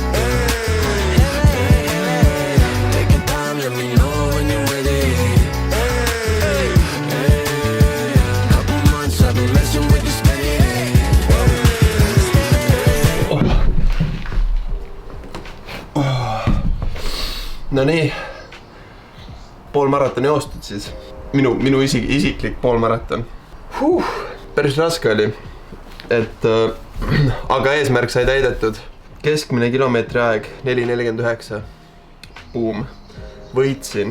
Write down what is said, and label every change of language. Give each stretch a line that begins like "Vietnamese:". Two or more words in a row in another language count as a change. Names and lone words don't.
English: Hey, hey, take your time, let me know when you're ready. Hey, hey, couple months I've been messing with you steady.
Estonian: No nii, poolmaraton joostud siis. Minu isiklik poolmaraton. Päris raske oli, aga eesmärk sai täidetud. Keskmine kilomeetri aeg 4.49. Boom. Võitsin.